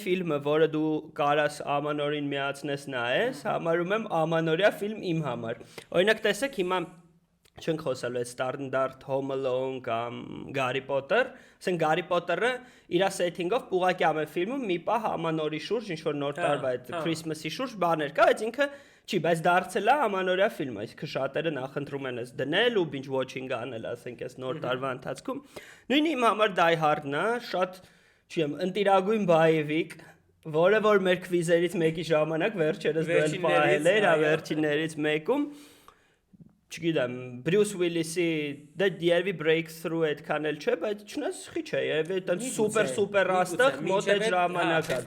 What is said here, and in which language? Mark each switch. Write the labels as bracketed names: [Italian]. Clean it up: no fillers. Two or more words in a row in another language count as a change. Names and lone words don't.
[Armenian] ֆիլմը, որը դու կարաս ամանորին միացնես նայես, համարում եմ ամանորյա ֆիլմ իմ համար։ Օրինակ տեսեք հիմա չենք խոսալու այդ Stardust, Home Alone կամ Harry Potter, ասենք Harry Potter-ը իր setting-ով ուղղակի ամեն ֆիլմում մի պահ ամանորի շուրջ, ինչ որ նոր տարվա այդ Christmas-ի շուրջ բաներ կա, բայց ինքը չի, բայց դարձել է ամանորյա ֆիլմ, այսինքն շատերը նախընտրում են այս դնել ու [English] binge watching [Armenian] անել, ասենք այս նոր տարվա ընթացքում։ Նույնը իմ համար Die Hard-ն է, շատ չեմ, ընտիրագույն բայևիկ, որը որ մեր քվիզերից մեկի ժամանակ վերջերս դել պահել էր, վերջիններից մեկում, չգիտեմ, Բրյուս Ուիլիսի դե երևի breakthrough այդքան էլ չէ, բայց չնայած խիչ է, երևի այդպես սուպեր աստղ մոտ այդ ժամանակ է